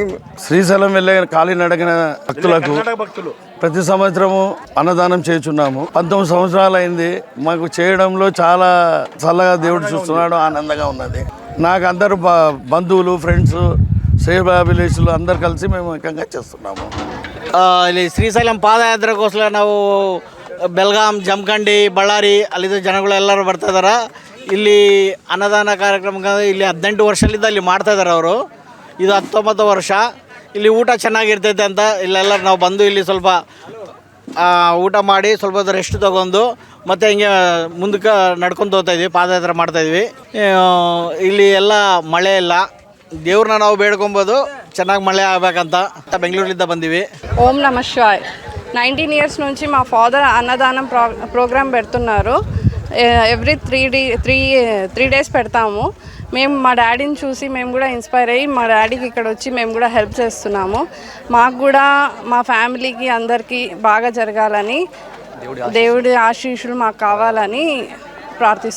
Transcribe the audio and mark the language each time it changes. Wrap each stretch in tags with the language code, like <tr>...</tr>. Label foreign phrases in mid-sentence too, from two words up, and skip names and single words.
<te>శ్రీశైలం వెళ్ళే కాలినడకన భక్తులకు ప్రతి సంవత్సరము అన్నదానం చేస్తున్నాము. 19 సంవత్సరాలు అయింది. మాకు చేయడంలో చాలా చల్లగా దేవుడు చూస్తున్నాడు, ఆనందంగా ఉన్నది. నాకు అందరూ బంధువులు, ఫ్రెండ్స్, ಸೇವಾಭಿಲಾಷಿಗಳು అందరు కలిసి మేము ఏకంగా చేస్తున్నాము.</te> <kn>ಇಲ್ಲಿ ಶ್ರೀಶೈಲಂ ಪಾದಯಾತ್ರೆಗೋಸ್ಕರ ನಾವು ಬೆಳಗಾಂ, ಜಮಖಂಡಿ, ಬಳ್ಳಾರಿ ಅಲ್ಲಿದ್ದ ಜನಗಳು ಎಲ್ಲರೂ ಬರ್ತಾ ಇದ್ದಾರೆ. ಇಲ್ಲಿ ಅನ್ನದಾನ ಕಾರ್ಯಕ್ರಮಕ್ಕೆ ಇಲ್ಲಿ 18 ವರ್ಷದಿಂದ ಇಲ್ಲಿ ಮಾಡ್ತಾ ಇದ್ದಾರೆ ಅವರು. ಇದು 19వ ವರ್ಷ. ಇಲ್ಲಿ ಊಟ ಚೆನ್ನಾಗಿರ್ತೈತೆ ಅಂತ ಇಲ್ಲೆಲ್ಲರೂ ನಾವು ಬಂದು ಇಲ್ಲಿ ಸ್ವಲ್ಪ ಊಟ ಮಾಡಿ ಸ್ವಲ್ಪ ಹೊತ್ತು ರೆಸ್ಟ್ ತೊಗೊಂಡು ಮತ್ತು ಹಿಂಗೆ ಮುಂದಕ್ಕೆ ನಡ್ಕೊಂಡು ಹೋಗ್ತಾಯಿದ್ವಿ, ಪಾದಯಾತ್ರೆ ಮಾಡ್ತಾಯಿದ್ವಿ. ಇಲ್ಲಿ ಎಲ್ಲ ಮಳೆ ಇಲ್ಲ, ದೇವ್ರನ್ನ ನಾವು ಬೇಡ್ಕೊಬೋದು ಚೆನ್ನಾಗಿ ಮಳೆ ಆಗಬೇಕಂತ ಬೆಂಗಳೂರಿಂದ ಬಂದೀವಿ.</kn> <sa>ఓం నమః శివాయ్.</sa> <te>19 ఇయర్స్ నుంచి మా ఫాదర్ అన్నదానం ప్రోగ్రామ్ పెడుతున్నారు.</te> <en>every 3 days</en> <te>పెడతాము. మేము మా డాడీని చూసి మేము కూడా ఇన్స్పైర్ అయ్యి మా డాడీకి ఇక్కడ వచ్చి మేము కూడా హెల్ప్ చేస్తున్నాము. మాకు కూడా మా ఫ్యామిలీకి అందరికీ బాగా జరగాలని, దేవుడి ఆశీస్సులు మాకు కావాలని ప్రార్థిస్తున్నాం.</te>